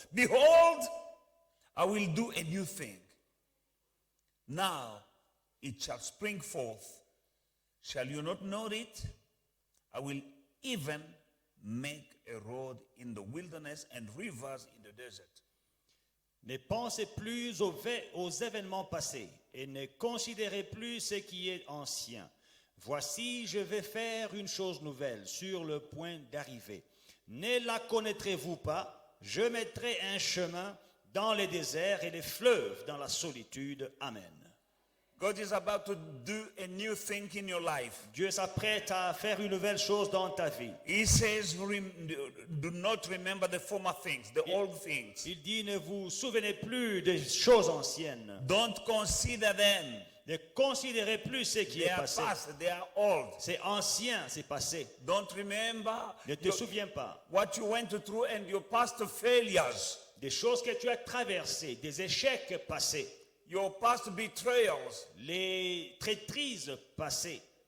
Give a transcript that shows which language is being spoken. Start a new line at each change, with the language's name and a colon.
English: Behold, I will do a new thing. Now it shall spring forth. Shall you not know it? I will even make a road in the wilderness and rivers in the desert.
French: Ne pensez plus aux événements passés et ne considérez plus ce qui est ancien. Voici, je vais faire une chose nouvelle sur le point d'arriver. Ne la connaîtrez-vous pas? Je mettrai un chemin dans les déserts et les fleuves dans la solitude.
English: Amen. God is about to do a new thing in your life.
French: Dieu s'apprête à faire une nouvelle chose dans ta vie.
English: He says, do not remember the former things, the old things.
French: Il dit, ne vous souvenez plus des choses anciennes.
English: Don't consider them.
French: Ne considérez plus ce qui
English: They
French: est
English: are
French: passé.
English: past, they are old.
French: C'est ancien, c'est passé.
English: Don't remember
French: Ne te souviens pas
English: what you went through and your past failures,
French: des choses que tu as traversées, des échecs passés,
English: your past betrayals,
French: les traîtrises passées,